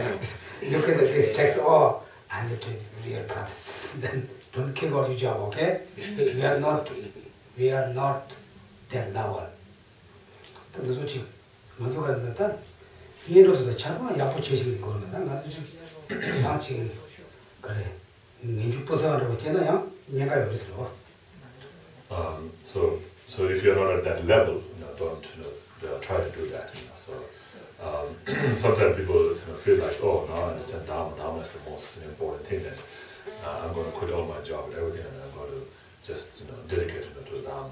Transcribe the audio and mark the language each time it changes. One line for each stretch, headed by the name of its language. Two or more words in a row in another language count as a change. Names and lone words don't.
English: Look at this text, oh, I need to real practice. Then don't kill out your job, okay? We are not that level. That's what you want to do. You know the channel, you have to change it. That's just kare. Ninju posa ro chena ya. So if you're not at that level, don't try to do that. So sometimes people feel like, oh, now I understand Dharma. Dharma is the most important thing, and I'm going to quit all my job and everything, and I'm going to just dedicate to the Dharma.